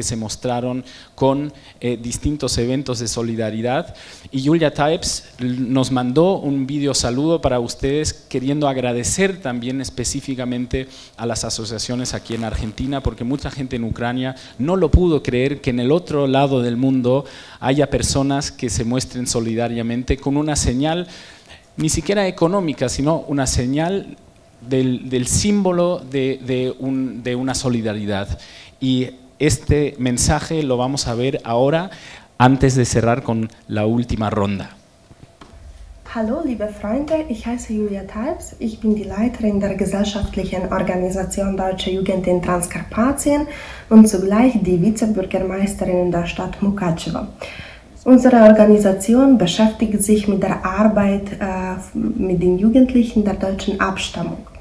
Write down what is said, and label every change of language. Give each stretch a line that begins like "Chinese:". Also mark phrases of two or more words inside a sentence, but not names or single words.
Spanish: se mostraron con distintos eventos de solidaridad, y Julia Taibes nos mandó un video saludo para ustedes queriendo agradecer también específicamente a las asociaciones aquí en Argentina, porque mucha gente en Ucrania no lo pudo creer que en el otro lado del mundo haya personas que se muestren solidariamente con una señal ni siquiera económica, sino una señal del símbolo de una solidaridad. Y este mensaje lo vamos a ver ahora, antes de cerrar con la última ronda.
German: Hallo liebe Freunde, ich heiße Julia Taibes, ich bin die Leiterin der gesellschaftlichen Organisation Deutsche Jugend in Transkarpatien und zugleich die Vizebürgermeisterin in der Stadt Mukachevo. Unsere Organisation beschäftigt sich mit der Arbeit mit den Jugendlichen der deutschen Abstammung.